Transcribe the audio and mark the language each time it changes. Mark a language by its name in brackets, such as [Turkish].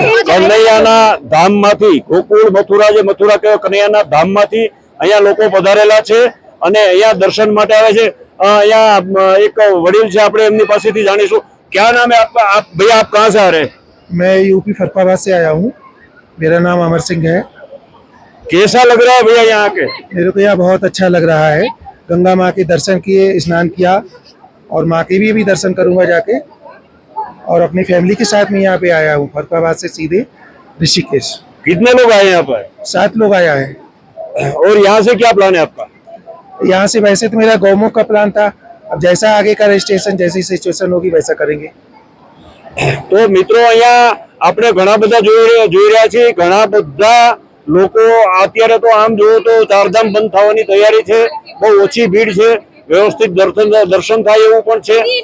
[Gujarati] કનૈયાના ધામમાંથી ગોકુળ મથુરા, જે મથુરા કહેવાય કનૈયાના ધામમાંથી અહીંયા લોકો પધારેલા છે અને અહીંયા દર્શન માટે આવે છે। અહીંયા એક વડીલ છે, આપણે એમની પાસેથી જાણીશું। [Hindi] क्या नाम है आपका? आप भैया आप कहाँ से आ रहे हैं? मैं यूपी फरखाबाद से आया हूँ। मेरा नाम अमर सिंह है। कैसा लग रहा है भैया यहाँ के? मेरे को यहाँ बहुत अच्छा लग रहा है। गंगा माँ के दर्शन किए, स्नान किया और माँ के भी दर्शन करूँगा जाके। और अपनी फैमिली के साथ में यहाँ पे आया हूँ, फरखाबाद से सीधे ऋषिकेश। कितने लोग आए यहाँ पर? 7 लोग आया है। और यहाँ से क्या प्लान है आपका? यहाँ से वैसे तो मेरा गौमुख का प्लान था, अब जैसा आगे का रजिस्ट्रेशन जैसी सिचुएशन होगी वैसा करेंगे। [Gujarati] તો મિત્રો અહીંયા આપણે ઘણા બધા જોઈ રહ્યા છીએ। ઘણા બધા લોકો અત્યારે તો આમ જોવો તો ચારધામ બંધ થવાની તૈયારી છે। બહુ ઓછી ભીડ છે, વ્યવસ્થિત દર્શન થાય એવું પણ છે।